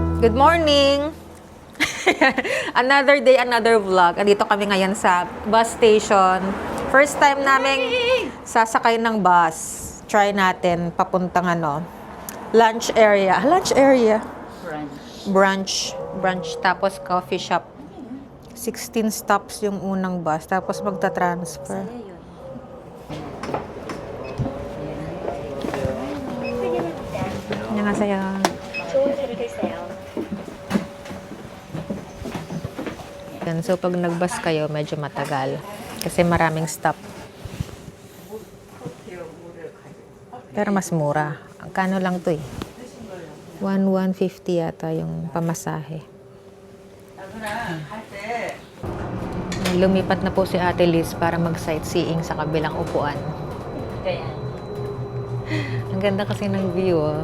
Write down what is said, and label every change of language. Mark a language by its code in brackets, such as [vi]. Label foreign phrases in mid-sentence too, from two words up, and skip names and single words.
[en] Good morning! Another day, another vlog. [tl] Andito kami ngayon sa bus station. [en] First time [tl] namin sasakay ng bus. Try natin papuntang [en] lunch area. Lunch area? [tl] Brunch. Tapos [en] coffee shop. [tl] 16 stops yung unang bus. Tapos magta-transfer. [ko] 안녕하세요. 좋은 하루 되세요. [tl] So, pag nag-bus kayo, medyo matagal. Kasi maraming stop. Pero mas mura. Kano lang to eh? 150 yata yung pamasahe. Lumipat na po si Ate Liz para mag-sightseeing sa kabilang upuan. Ang ganda kasi ng view, oh.